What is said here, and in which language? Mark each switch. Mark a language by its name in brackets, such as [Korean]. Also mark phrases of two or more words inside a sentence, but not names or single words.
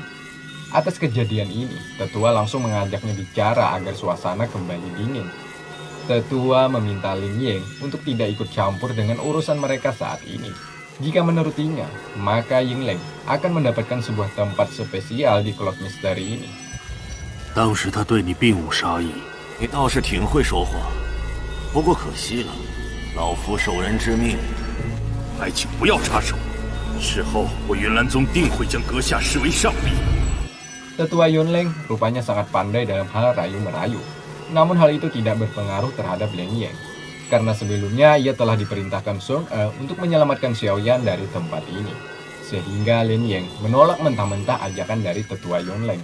[Indonesian] Atas kejadian ini, Tetua langsung mengajaknya bicara agar suasana kembali dingin. Tetua meminta Lin Ying untuk tidak ikut campur dengan urusan mereka saat ini. Jika menurutinya, maka Yingleng akan mendapatkan sebuah tempat spesial di Cloud Misteri ini. [Chinese] 当时他对你并无杀意，你倒是挺会说话，不过可惜了，老夫受人之命，还请不要插手。事后我云岚宗定会将阁下视为上宾。 [Indonesian] Tetua Yunleng rupanya sangat pandai dalam hal rayu-merayu. Namun hal itu tidak berpengaruh terhadap Leng Ying. Karena sebelumnya ia telah diperintahkan Sun Er untuk menyelamatkan Xiaoyan dari tempat ini. Sehingga Lin Ying menolak mentah-mentah ajakan dari Tetua Yunleng.